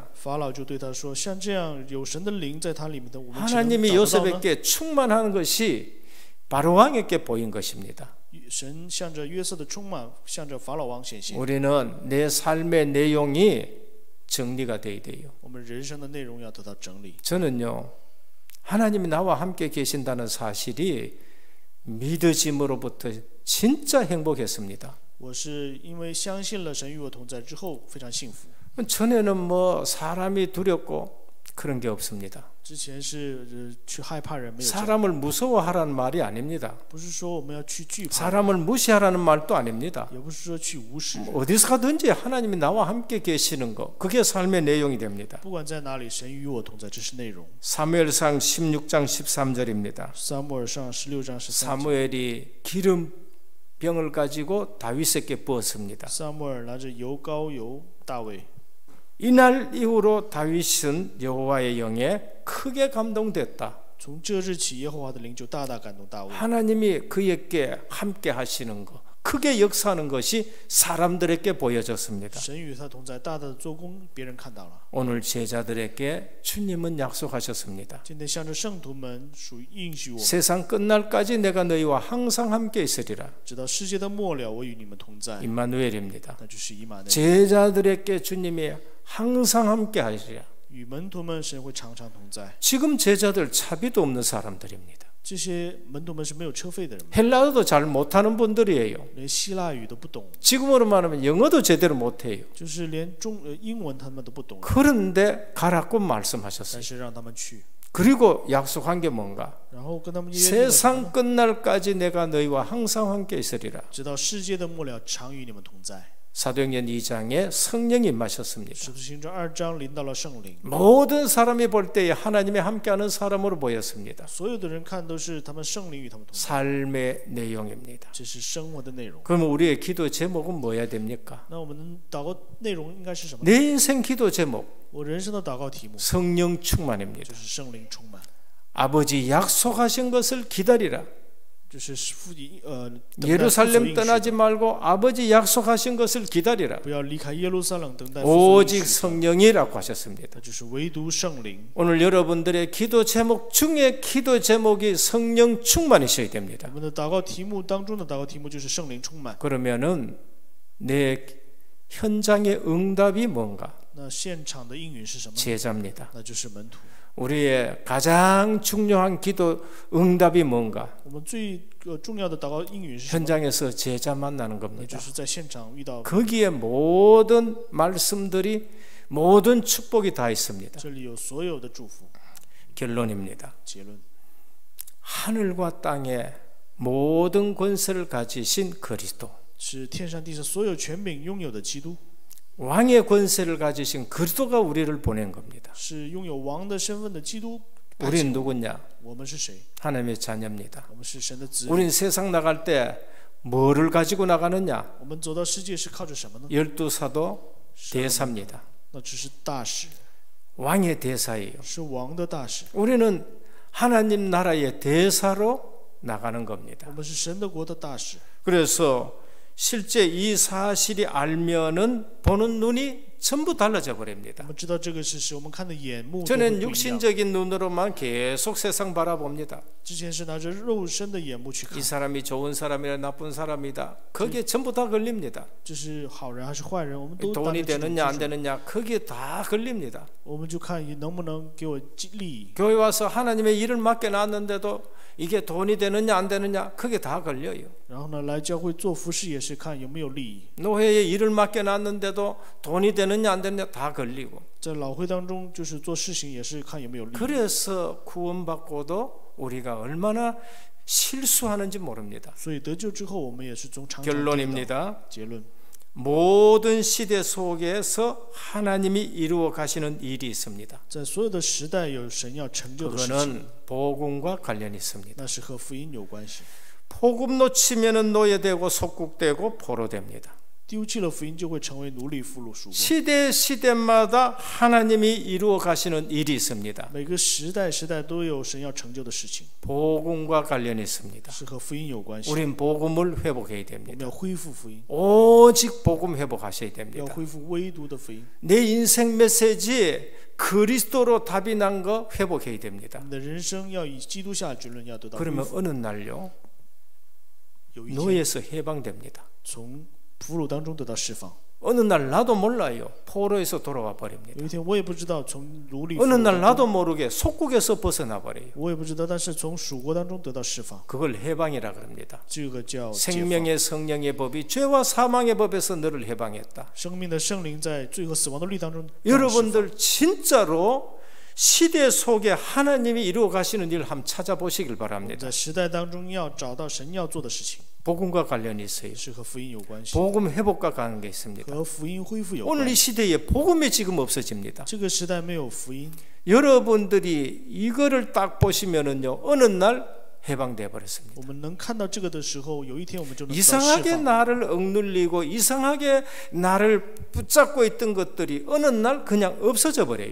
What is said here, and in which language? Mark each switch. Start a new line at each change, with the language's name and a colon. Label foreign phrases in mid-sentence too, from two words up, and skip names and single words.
Chinese: 法老就对他说：像这样有神的灵在他里面的，我们岂能
Korean: 하나님이
Chinese: 找不到呢？
Korean: 요셉에게 충만하는 것이 바로왕에게 보인 것입니다.
Chinese: 神向着约瑟的充满，向着法老王显现。
Korean: 우리는 내 삶의 내용이 정리가 돼야 돼요.
Chinese: 我们人生的内容要得到整理。
Korean: 저는요, 하나님이 나와 함께 계신다는 사실이 믿어짐으로부터 진짜 행복했습니다.
Chinese: 我是因为相信了神与我同在之后，非常幸福。
Korean: 전에는 뭐 사람이 두렵고 그런 게 없습니다.
Chinese: 之前是去害怕人，没有这样，
Korean: 사람을 무서워하라는 말이 아닙니다.
Chinese: 不是说我们要去惧怕，
Korean: 사람을 무시하라는 말도 아닙니다.
Chinese: 也不是说去无视人。
Korean: 어디서 가든지 하나님이 나와 함께 계시는 거, 그게 삶의 내용이 됩니다.
Chinese: 不管在哪里，神与我同在，这是内容。
Korean: 사무엘상 16장 13절입니다.
Chinese: 撒母耳上16章13节，
Korean: 사무엘이 기름병을 가지고 다윗에게 부었습니다.
Chinese: 撒母耳拿着油膏油大卫。
Korean: 이날 이후로 다윗은 여호와의 영에 크게 감동됐다.
Chinese: 从这日起，耶和华的灵就大大感动大卫。
Korean: 하나님이 그에게 함께 하시는 것, 크게 역사하는 것이 사람들에게 보여졌습니다.
Chinese: 神与他同在，大大的做工，别人看到了。
Korean: 오늘 제자들에게 주님은 약속하셨습니다.
Chinese: 今天向着圣徒们属于应许我们，
Korean: 세상 끝날까지 내가 너희와 항상 함께 있으리라.
Chinese: 直到世界的末了，我与你们同在。
Korean: 임마누엘입니다.
Chinese: 那就是以马内利。
Korean: 제자들에게 주님이 항상 함께 하시리라.
Chinese: 与门徒们，神会常常同在。
Korean: 지금 제자들 차비도 없는 사람들입니다.
Chinese: 这些门徒们是没有车费的人，
Korean: 헬라어도 잘 못하는 분들이에요.
Chinese: 连希腊语都不懂，
Korean: 지금으로 말하면 영어도 제대로 못해요.
Chinese: 就是连英文他们都不懂，
Korean: 그런데 가라고 말씀하셨어요.
Chinese: 但是让他们去，
Korean: 그리고 약속한 게 뭔가?
Chinese: 然后跟他们约定了，
Korean: 세상 끝날까지 내가 너희와 항상 함께 있으리라.
Chinese: 直到世界的末了，常与你们同在。
Korean: 사도행전 2장에 성령이 임하셨습니다.
Chinese: 使徒行传2章临到了圣灵，
Korean: 모든 사람이 볼 때에 하나님이 함께하는 사람으로 보였습니다.
Chinese: 所有的人看都是他们圣灵与他们同在，
Korean: 삶의 내용입니다.
Chinese: 这是生活的内容。
Korean: 그러면 우리의 기도 제목은 뭐야 됩니까?
Chinese: 那我们祷告内容应该是什么？
Korean: 내 인생 기도 제목
Chinese: 我人生的祷告题目
Korean: 성령 충만입니다.
Chinese: 就是圣灵充满，
Korean: 아버지 약속하신 것을 기다리라.
Chinese: 就是父等待
Korean: 예루살렘
Chinese: 父所应许
Korean: 떠나지 말고 아버지 약속하신 것을 기다리라.
Chinese: 不要离开耶路撒冷，等待父所应
Korean: 오직
Chinese: 许的，
Korean: 성령이라고 하셨습니다.
Chinese: 那就是唯独圣灵。
Korean: 오늘 여러분들의 기도 제목 중에 기도 제목이 성령 충만이셔야 됩니다.
Chinese: 我们的祷告题目当中的祷告题目就是圣灵充满。
Korean: 그러면은 내 현장의 응답이 뭔가?
Chinese: 那现场的应允是什么呢？
Korean: 제자입니다.
Chinese: 那就是门徒。
Korean: 우리의 가장 중요한 기도 응답이 뭔가?
Chinese: 我们最重要的祷告应允是什么？
Korean: 현장에서 제자 만나는
Chinese: 那
Korean: 겁니다.
Chinese: 就是在现场遇到，
Korean: 거기에 모든 말씀들이 모든 축복이 다 있습니다.
Chinese: 这里有所有的祝福。
Korean: 결론입니다.
Chinese: 结论，
Korean: 하늘과 땅의 모든 권세를 가지신 그리스도,
Chinese: 是天上地下所有权柄拥有的基督，
Korean: 왕의 권세를 가지신 그리스도가 우리를 보낸 겁니다.
Chinese: 是拥有王的身份的基督。
Korean: 우린 누구냐?
Chinese: 我们是谁？
Korean: 하나님의 자녀입니다.
Chinese: 我们是神的子女。
Korean: 우린 세상 나갈 때 뭐를 가지고 나가느냐?
Chinese: 我们走到世界是靠着什么呢？
Korean: 열두 사도 대사입니다.
Chinese: 那只是大使，
Korean: 왕의 대사예요.
Chinese: 是王的大使。
Korean: 우리는 하나님 나라의 대사로 나가는 겁니다.
Chinese: 我们是神的国的大使。
Korean: 그래서 실제 이 사실이 알면은 보는 눈이 전부 달라져
Chinese: 我
Korean: 버립니다.
Chinese: 们知道这个事实，我们看的眼目都会
Korean: 저는
Chinese: 不一样。
Korean: 육신적인 눈으로만 계속 세상 바라봅니다.
Chinese: 之前是拿着肉身的眼目去
Korean: 이
Chinese: 看，
Korean: 사람이 좋은 사람이라 나쁜 사람이다. 거기에 전부 다 걸립니다.
Chinese: 这是好人还是坏人，我们都当
Korean: 돈이
Chinese: 着这种
Korean: 되느냐 안
Chinese: 基础
Korean: 되느냐 거기에 다 걸립니다.
Chinese: 我们就看能不能给我利益。
Korean: 교회 와서 하나님의 일을 맡겨놨는데도 이게 돈이 되느냐 안 되느냐 그게 다 걸려요.
Chinese: 然后呢，来教会做服侍也是看有没有利益。
Korean: 노회에 일을 맡겨놨는데도 돈이 되느냐 안 되느냐 다 걸리고.
Chinese: 在老会当中，就是做事情也是看有没有利益。
Korean: 그래서 구원받고도 우리가 얼마나 실수하는지 모릅니다.
Chinese: 所以得救之后，我们也是从常常跌倒。
Korean: 결론입니다.
Chinese: 结论，
Korean: 모든 시대 속에서 하나님이 이루어 가시는 일이 있습니다.
Chinese: 在所有的时代有神要成就的事情，
Korean: 그거는 복음과 관련이 있습니다.
Chinese: 那是和福音有关系。
Korean: 복음 놓치면은 노예되고 속국되고 포로됩니다.
Chinese: 丢弃了福音，就会成为奴隶、俘虏、属国。
Korean: 시대마다 하나님이 이루어 가시는 일이 있습니다.
Chinese: 每个时代都有神要成就的事情，
Korean: 복음과 관련이 있습니다.
Chinese: 是和福音有关系。
Korean: 우린 복음을 회복해야
Chinese: 我们
Korean: 됩니다.
Chinese: 要恢复福音，
Korean: 오직 복음 회복하셔야
Chinese: 要
Korean: 됩니다.
Chinese: 恢复唯独的福音。
Korean: 내 인생 메시지에 그리스도로 답이 난 거 회복해야 됩니다.
Chinese: 我们的人生要以基督下结论，要得到恢
Korean: 그러면
Chinese: 复。
Korean: 어느 날요
Chinese: 有一天
Korean: 노예에서 해방됩니다.
Chinese: 从俘虏当中得到释放。
Korean: 어느 날 나도 몰라요. 포로에서 돌아와 버립니다.
Chinese: 有一天我也不知道从奴隶，
Korean: 어느 날 나도 모르게 속국에서 벗어나 버려요.
Chinese: 我也不知道，但是从属国当中得到释放，
Korean: 그걸 해방이라 그럽니다.
Chinese: 这个叫解放。
Korean: 생명의 성령의 법이 죄와 사망의 법에서 너를 해방했다.
Chinese: 生命的圣灵在罪和死亡的律当中。
Korean: 여러분들 진짜로 시대 속에 하나님이 이루어 가시는 일 한번 찾아보시길 바랍니다.
Chinese: 在时代当中要找到神要做的事情，
Korean: 복음과 관련이 있어요.
Chinese: 是和福音有关系，
Korean: 복음 회복과 관계 있습니다.
Chinese: 和福音恢复有
Korean: 오늘
Chinese: 关
Korean: 이
Chinese: 系。
Korean: 시대에 복음이 지금 없어집니다.
Chinese: 这个时代没有福音，
Korean: 여러분들이 이거를 딱 보시면은요 어느 날 해방돼 버렸습니다.
Chinese: 我们能看到这个的时候，有一天我们就能得到释
Korean: 이상하게
Chinese: 放。
Korean: 나를 억눌리고 이상하게 나를 붙잡고 있던 것들이 어느 날 그냥 없어져 버려요.